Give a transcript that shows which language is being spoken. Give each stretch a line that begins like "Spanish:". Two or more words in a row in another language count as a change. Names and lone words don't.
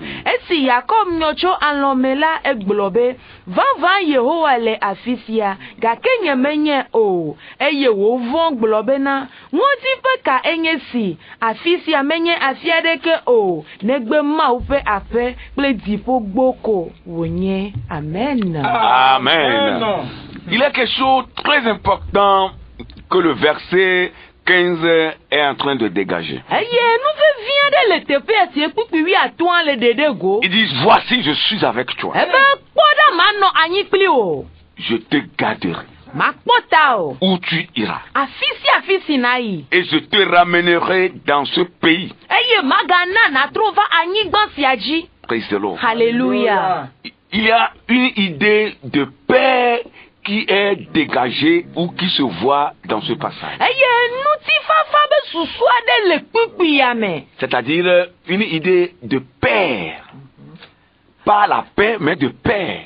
Ewe: Esi Yakob nyɔ tso alɔme la, egblɔ be, vavã Yehowa le afi sia, gake nyemenye o. Eye wòvɔ̃ gblɔ bena, ŋɔdzi ƒe ka enye si, afi sia menye afi aɖeke o, negbe Mawu ƒe aƒe kple dziƒo gboko wònye. Amen. Amen.
French: Il est quelque chose de très important que le verset 15 est en train de dégager. Ils disent, voici, je suis avec toi. Je te garderai où tu iras. Et je te ramènerai dans ce pays.
English: Praise the Lord.
French: Alléluia. Il y a une idée de paix qui est dégagée ou qui se voit dans ce passage. C'est-à-dire une idée de paix. Pas la paix, mais de paix.